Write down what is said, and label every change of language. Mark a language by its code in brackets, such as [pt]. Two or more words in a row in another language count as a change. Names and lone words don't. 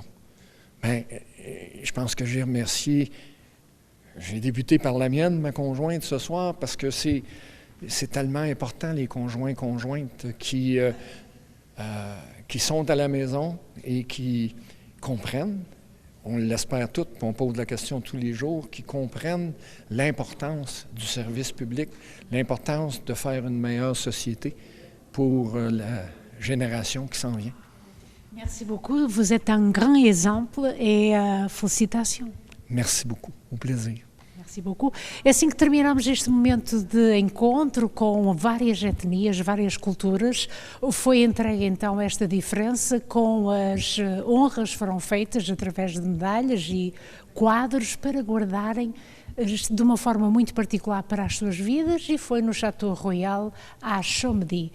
[fr] Bien, je pense que j'ai remercié, j'ai débuté par la mienne, ma conjointe, ce soir, parce que c'est tellement important, les conjointes qui sont à la maison et qui comprennent, on l'espère toutes, puis on pose la question tous les jours, qui comprennent l'importance du service public, l'importance de faire une meilleure société pour la génération qui s'en vient. Merci beaucoup. Vous êtes un grand exemple et félicitations. Merci beaucoup. Au plaisir. Merci beaucoup. [pt] É assim que terminamos este momento de encontro com várias etnias, várias culturas. Foi entregue então esta diferença com as honras foram feitas através de medalhas e quadros para guardarem de uma forma muito particular para as suas vidas e foi no Château Royal à Chomedy.